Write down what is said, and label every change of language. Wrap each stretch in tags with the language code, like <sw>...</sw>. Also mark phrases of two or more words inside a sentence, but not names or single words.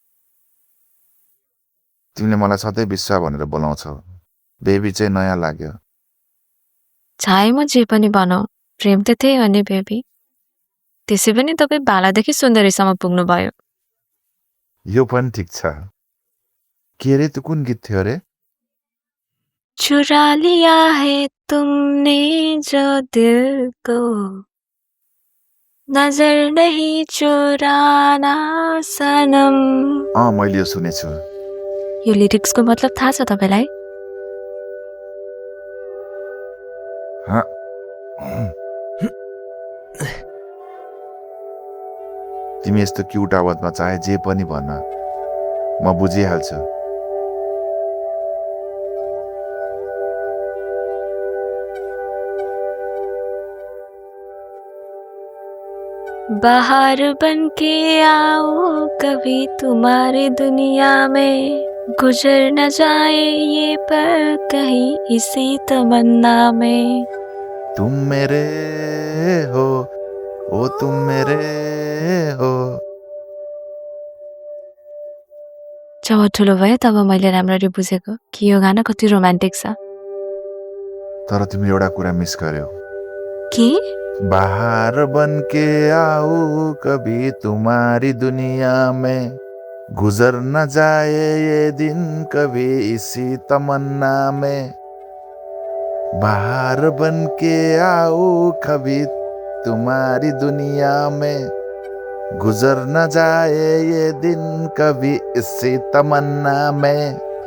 <ne>तिमीले मलाई सधैँ विश्वा भनेर बोलाउँछौ, बेबी चाहिँ नयाँ लाग्यो। चाहे म जे पनि भनौँ, प्रेम त त्यही हो नि बेबी। त्यसै पनि तपाईँ बालादेखि सुन्दरीसम्म पुग्नुभयो। यो पनि ठिक छ। के रे, त्यो कुन गीत थियो रे?</ne> <hi>चुरा लिया है तुमने जो दिल को, नजर नहीं चुराना सनम।</hi> <ne>मैले यो सुनेछु। यो लिरिक्सको मतलब थाहा छ तपाईँलाई? तिमी यस्तो क्युट आवाजमा चाहे जे पनि भन, म बुझिहाल्छु।</ne> <hi>बाहर बन के आओ कभी तुम्हारे दुनिया में, गुजर न जाए ये पल कहीं इसी तमन्ना में। तुम मेरे हो, ओ तुम मेरे हो।</hi> <ne>जब ठुलो भयो तब मैले राम्ररी बुझेको कि यो गाना कति रोमान्टिक छ। तर तिमीले एउटा कुरा मिस गर्यौ। के?</ne> <hi>बाहर बन के आओ कभी तुम्हारी दुनिया में, गुजर न जाए ये दिन कभी इसी तमन्ना में। बाहर बन के आओ कभी तुम्हारी दुनिया में, गुजर न जाए ये दिन कभी इसी तमन्ना में।</hi>